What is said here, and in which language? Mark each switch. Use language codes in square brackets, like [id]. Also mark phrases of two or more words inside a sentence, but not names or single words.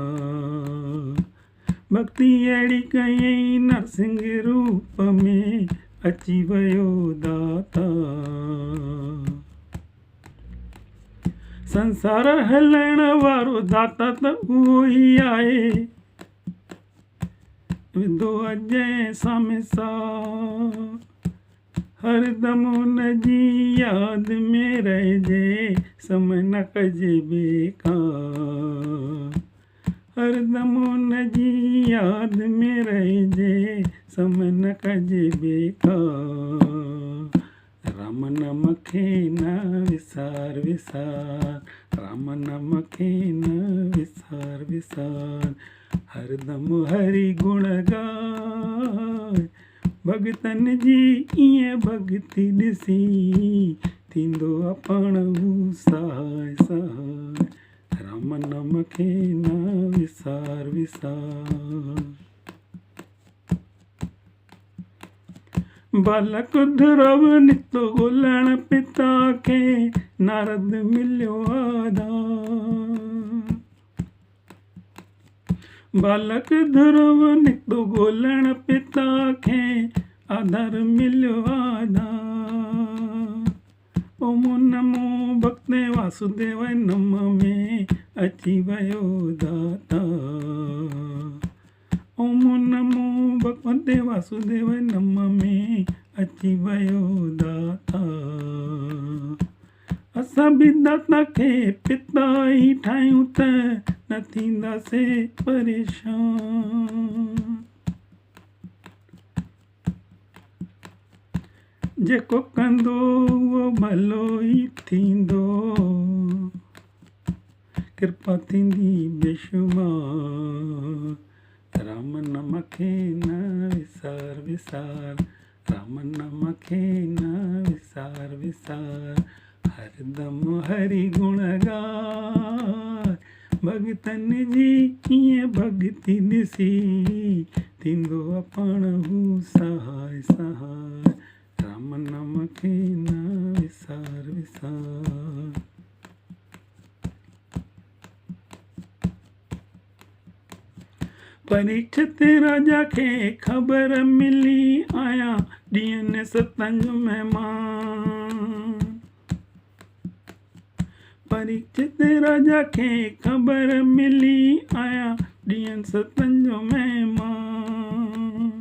[sd] भक्ति अहिड़ी कयईं नरसिंह रूप में अची वियो दाता। संसार हलण वारो दाता त उहो ई आहे, विधो अजय सामिसा। हरदम उन जी याद में रहिजे, समय न कजे बेकार। हरदम उन जी याद में रहिजे, समय न कजे बेकार। राम नाम खे न विसार विसार, राम नाम खे न विसार विसार, हरदम हरि गुण गाय। भगतन जी ईअं भक्ति ॾिसी, थींदो अपणहू सहाय सहाय। राम नाम खे न विसार विसार। बालक ध्रुव नितो ॻोल्हण पिता खे, नारद मिलियो आधार। बालक ध्रुव नितो ॻोल्हण पिता खे, आधार मिलियो आधार। [sa] ओमो नमो भक्ते वासुदेव नम [sd] में अची वियो दाता। [sa] ओमो नमो भगवते वासुदेव नम [sd] में अची वियो दाता। असां बि दाता खे पिता ई ठाहियूं त न थींदासीं परेशान। जेको कंदो उहो भलो ई थींदो, कृपा थींदी बेशुमार। राम नाम खे न विसार विसार, राम नाम खे न विसार विसार, हरदम हरि गुण गाय। भगतन जी कीअं भक्ति ॾिसी, थींदो अपणहू सहाय सहाय। राम नाम खे न विसार विसार। परीक्षित राजा खे ख़बर मिली आया, ॾींहनि सतन जो महिमान। परीक्षित राजा खे ख़बर मिली आया, ॾींहनि सतन जो महिमान।